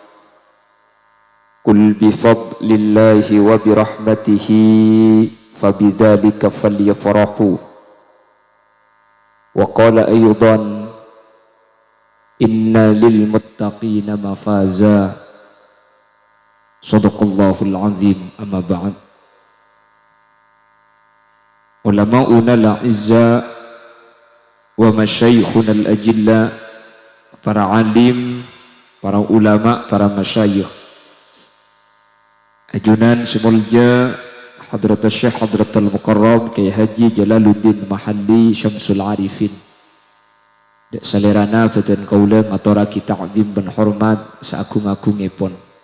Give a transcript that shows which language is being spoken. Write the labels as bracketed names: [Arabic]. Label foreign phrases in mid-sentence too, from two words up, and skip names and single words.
[Arabic] قل بفضل الله وبرحمته فبذلك فليفرحوا وقال أيضا إن للمتقين مفازا صدق الله العظيم. أما بعد. علماؤنا الأعزاء ومشايخنا الأجلاء, [Madurese] para alim, para ulama, para masyayikh, ajunan semulja Hadrat Syekh Hadratul Mukarram Kiai Haji Jalaluddin Mahalli Syamsul Arifin. Dek salerana fatan kaula ngaturake ta'zim ben hormat saagung-agungipun.